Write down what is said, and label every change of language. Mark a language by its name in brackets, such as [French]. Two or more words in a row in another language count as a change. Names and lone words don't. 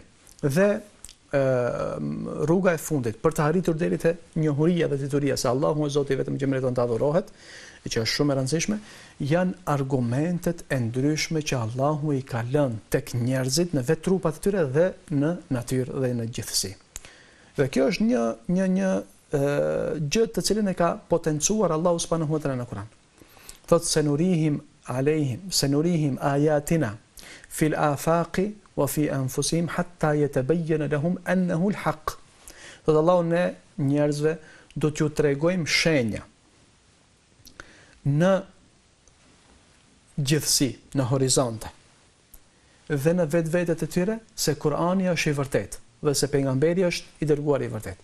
[Albanian] Dhe rruga e fundit për të arritur deri te njohuria dhe dituria se Allahu është Zoti vetëm që meriton të adhurohet, që është shumë e rëndësishme, janë argumentet e ndryshme që Allahu i ka lënë tek njerëzit në vetë trupat e tyre dhe në natyrë dhe në gjithësi. Dhe kjo është një gjë të cilën e ka potencuar Allahu [Arabic] سبحانه وتعالى [Albanian] në Kur'an. [Arabic] Thotë سنريهم آياتنا في الآفاق وفي أنفسهم حتى يتبين لهم أنه الحق. [Albanian] Thot Allahu, ne njerëzve do t'ju tregojmë shenja në gjithësi, në horizonte dhe në vetvetet e tyre se Kurani është i vërtet dhe se pejgamberi është i dërguar i vërtet.